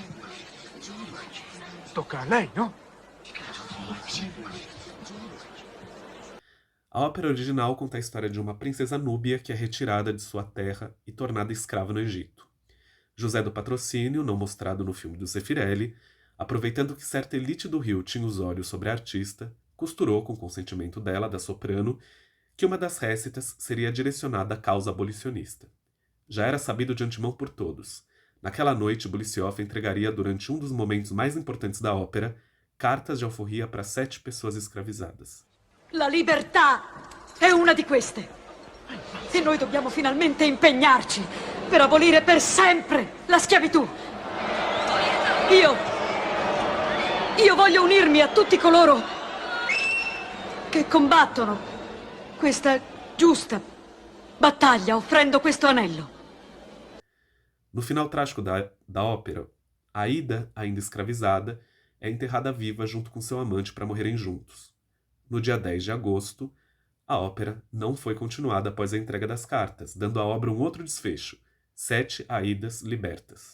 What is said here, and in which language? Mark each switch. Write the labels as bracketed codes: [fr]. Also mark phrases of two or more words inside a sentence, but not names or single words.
[it] Tocca a lei, no? [pt] A ópera original conta a história de uma princesa núbia que é retirada de sua terra e tornada escrava no Egito. José do Patrocínio, não mostrado no filme do Zeffirelli, aproveitando que certa elite do Rio tinha os olhos sobre a artista, costurou, com consentimento dela, da soprano, que uma das récitas seria direcionada à causa abolicionista. Já era sabido de antemão por todos. Naquela noite, Boleshyov entregaria, durante um dos momentos mais importantes da ópera, cartas de alforria para 7 pessoas escravizadas. [it] La libertà è una di queste. E noi dobbiamo finalmente impegnarci per abolire per sempre la schiavitù. Io voglio unirmi a tutti coloro che combattono questa giusta battaglia offrendo questo anello. [pt] No final trágico da ópera, Aida, ainda escravizada, é enterrada viva junto com seu amante para morrerem juntos. No dia 10 de agosto, a ópera não foi continuada após a entrega das cartas, dando à obra um outro desfecho, 7 Aidas libertas.